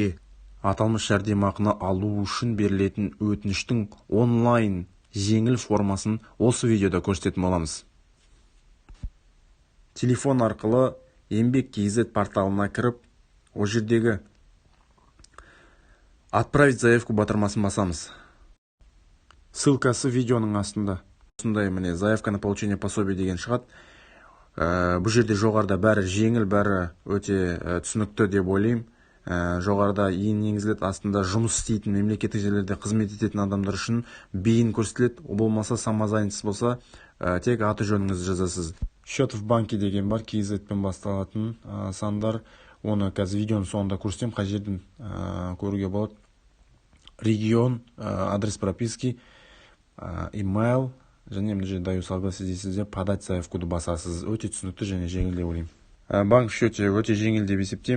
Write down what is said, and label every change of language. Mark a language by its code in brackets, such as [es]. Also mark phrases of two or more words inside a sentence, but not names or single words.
[kk] Аталмыш жәрдемақыны алу үшін берілетін өтініштің онлайн жеңіл формасын осы видеода көрсететін боламыз. Телефон арқылы Еңбек.kz порталына кіріп, о жердегі [ru] «Отправить заявку» [kk] батырмасын басамыз. Ссылкасы видеоның астында. Осындай міне [ru] заявка на получение пособия [kk] деген шығады. Бұл жерде жоғарыда бәрі жеңіл, бәрі өте түсінікті деп ойлаймын. Жоғарыда ең енгізіледі, астында жұмыс істейтін, мемлекеттік жерлерде қызмет ететін адамдар үшін бейін көрсетіледі. Болмаса самозанятсыз болса, тек аты жөніңізді жазасыз. [ru] Счет в банке [kk] деген бар, KZ-пен басталатын сандар. Оны қазір видеоның соңында көрсетем, қай жерден көруге болады. [ru] Регион, адрес прописки, [kk] имейл, және мына жерде [ru] даю согласие [kk] дейсіз де [ru] подать заявкуды [kk] басасыз. Өте түсінікті және жеңіл деп ойлаймын. Банк счете өте жеңіл деп есептеймін.